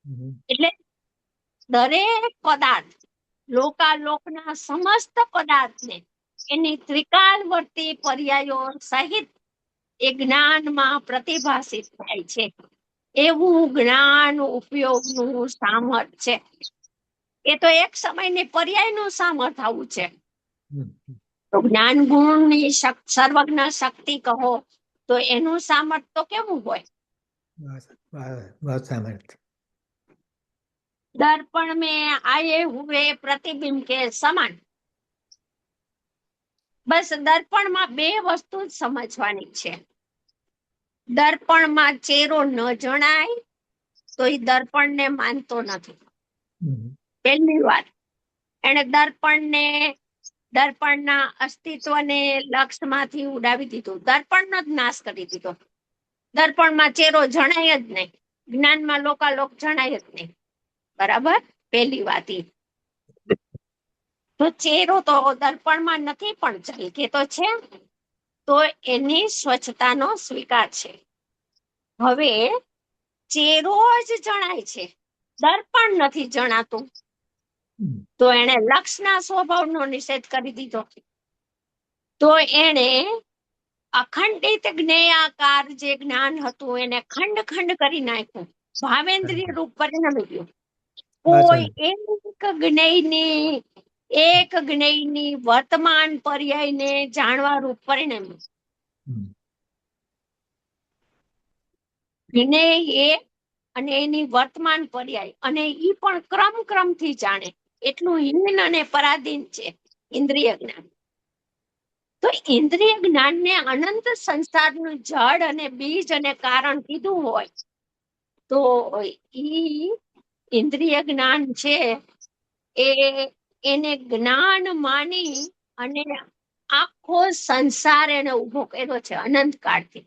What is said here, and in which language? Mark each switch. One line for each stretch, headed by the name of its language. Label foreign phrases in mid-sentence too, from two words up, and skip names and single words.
Gujarati: એટલે દરેક પદાર્થ લોકાલોકના સમસ્ત પદાર્થને એની ત્રિકાળવર્તી પર્યાયો સહિત એ જ્ઞાનમાં પ્રતિભાષિત થાય છે. એવું જ્ઞાન ઉપયોગનું સામર્થ્ય છે. એ તો એક સમયની પર્યાયનું સામર્થ્ય આવું છે. તો જ્ઞાન ગુણની સર્વજ્ઞ શક્તિ કહો તો એનું સામર્થ્ય તો કેવું હોય?
Hindi: बहुत सामर्थ्य। दर्पण में आए हुए प्रतिबिंब के समान।
Gujarati: બસ દર્પણ માં બે વસ્તુ સમજવાની છે। દર્પણ માં ચહેરો ન જણાય તો ઈ દર્પણ ને માનતો નથી। પહેલી બાત એને દર્પણના અસ્તિત્વને લક્ષ્ય માંથી ઉડાવી દીધો, દર્પણનો જ નાશ કરી દીધો। દર્પણ માં ચહેરો જણાય જ નહીં, જ્ઞાન માં લોકાલોક જણાય જ નહીં। બરાબર, પહેલી બાત ઈ તો ચહેરો તો દર્પણ માં નહીં પણ ઝળકે તો છે, તો એની સ્વચ્છતાનો સ્વીકાર છે। હવે ચહેરો જ જણાય છે, દર્પણ નહીં જણાતું, તો એને લક્ષ્યના સ્વભાવનો નિષેધ કરી દીધો। તો એને અખંડિત જ્ઞેયાકાર જે જ્ઞાન હતું એને ખંડ ખંડ કરી નાખ્યું, ભાવેન્દ્રિય રૂપ પરિણમી ગયું। કોઈ એક જ્ઞેયની વર્તમાન પર્યાયને જાણવા રૂપ પરિણમ્યું। જ્ઞેય એક અને એની વર્તમાન પર્યાય અને ઈ પણ ક્રમથી જાણે एटલું હીન અને પરાધીન છે ઇન્દ્રિય જ્ઞાન। તો ઇન્દ્રિય જ્ઞાનને અનંત સંસારનું જડ અને બીજ અને કારણ કીધું હોય તો ઈ ઇન્દ્રિય જ્ઞાન છે એને જ્ઞાન માની અને આખો સંસાર એને ઉભો કર્યો છે અનંત કાળથી।